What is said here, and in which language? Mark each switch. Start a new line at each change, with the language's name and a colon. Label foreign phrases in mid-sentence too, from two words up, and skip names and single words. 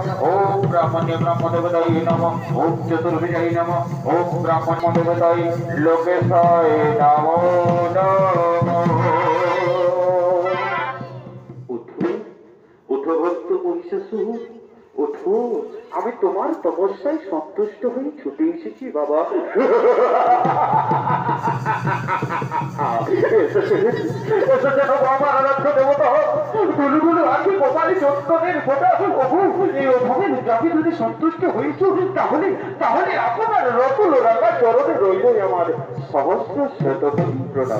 Sanskrit: ओम ब्राह्मण्य ब्रह्मदेवताय नमः। ओम चतुर्भुजाय नमः। ओम ब्राह्मण्य देवताय लोकेशाय नमो नमः।
Bangla: উঠো উঠো ভক্ত মহিষাসুর, উঠো, আমি তোমার তপস্যায় সন্তুষ্ট হয়ে ছুটে এসেছি বাবা। এসেছেন আমার আরাধ্য দেবতা, গুলুগুলু আঁকি কপালে চন্দনের ফোঁটা। এই অভাবের যাকে যদি সন্তুষ্ট হয়েছ, তাহলে তাহলে আপনার রতুল রাঙা চরণে রইল আমার সহস্র শতকোটি প্রণাম।